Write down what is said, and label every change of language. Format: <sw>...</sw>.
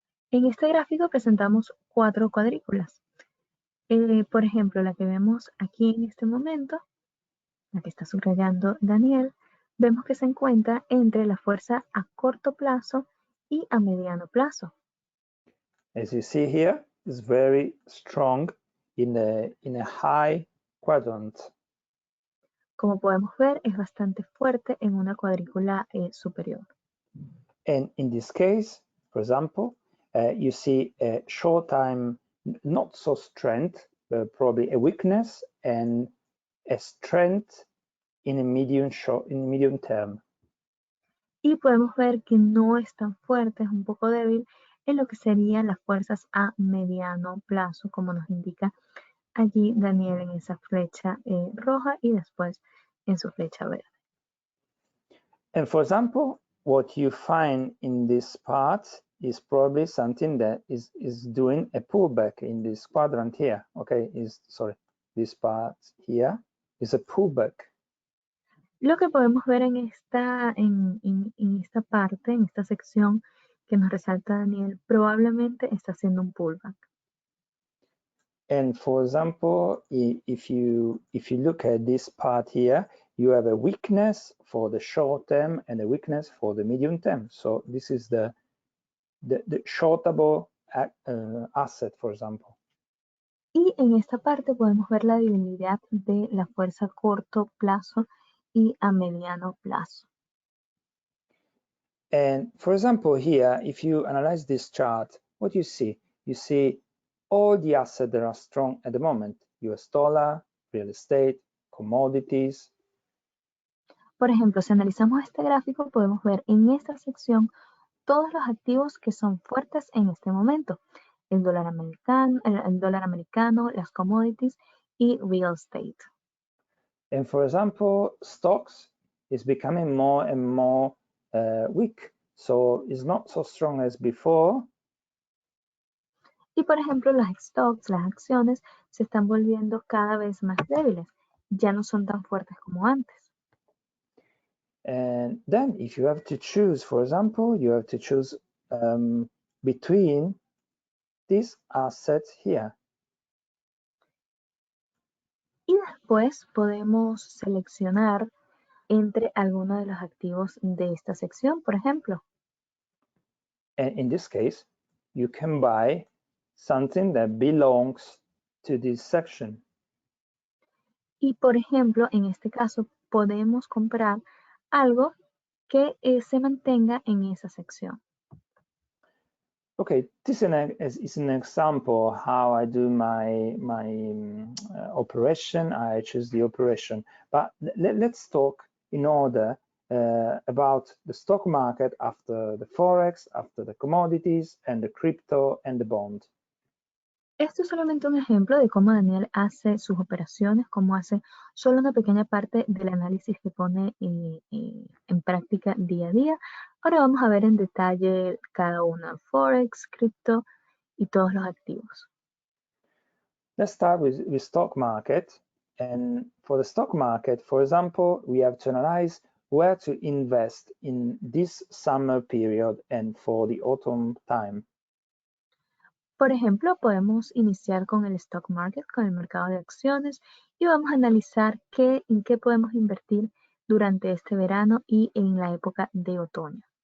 <es>En este gráfico presentamos 4 cuadrículas. Por ejemplo, la que vemos aquí en este momento, la que está subrayando Daniel, vemos que se encuentra entre la fuerza a corto plazo y a mediano plazo.</es> <en>As you see here, it's very strong in a high quadrant.</en> <es>Como podemos ver, es bastante fuerte en una cuadrícula superior.</es> <en>And in this case, for example, you see a short time, not so strength, but probably a weakness and a strength in a medium term.</en> <es>Y podemos ver que no es tan fuerte, es un poco débil en lo que serían las fuerzas a mediano plazo, como nos indica allí Daniel en esa flecha roja y después en su flecha verde.</es> <en>And for example, what you find in this part is probably something that is doing a pullback in this quadrant here. Okay, this part here is a pullback.</en> <es>Lo que podemos ver en esta parte, en esta sección que nos resalta Daniel, probablemente está haciendo un pullback.</es> <en>And for example, if you look at this part here, you have a weakness for the short term and a weakness for the medium term. So this is the shortable asset, for example.</en> <es>Y en esta parte podemos ver la debilidad de la fuerza a corto plazo y a mediano plazo.</es> <en>And for example, here, if you analyze this chart, what you see all the assets that are strong at the moment: US dollar, real estate, commodities.</en> <es>Por ejemplo, si analizamos este gráfico, podemos ver en esta sección todos los activos que son fuertes en este momento: el dólar americano, las commodities y real estate. And for example, stocks is becoming more and more weak, so it's not so strong as before. Y por ejemplo, las stocks, las acciones, se están volviendo cada vez más débiles. ya no son tan fuertes como antes.</es> <en>And then if you have to choose, for example, you have to choose between these assets here.</en> <es>Y después podemos seleccionar entre alguno de los activos de esta sección, por ejemplo.</es> <en>And in this case, you can buy something that belongs to this section.</en> <es>Y por ejemplo, en este caso, podemos comprar algo que se mantenga en esa sección.</es> <en>Okay, this is an example how I do my operation. I choose the operation, but let's talk in order about the stock market after the forex, after the commodities, and the crypto and the bond.</en> <es>Esto es solamente un ejemplo de cómo Daniel hace sus operaciones, cómo hace solo una pequeña parte del análisis que pone en práctica día a día. Ahora vamos a ver en detalle cada una, Forex, cripto y todos los activos.</es> <en>Let's start with stock market. And for the stock market, for example, we have to analyze where to invest in this summer period and for the autumn time.</en> <es>Por ejemplo, podemos iniciar con el stock market, con el mercado de acciones, y vamos a analizar en qué podemos invertir durante este verano y en la época de otoño.</es>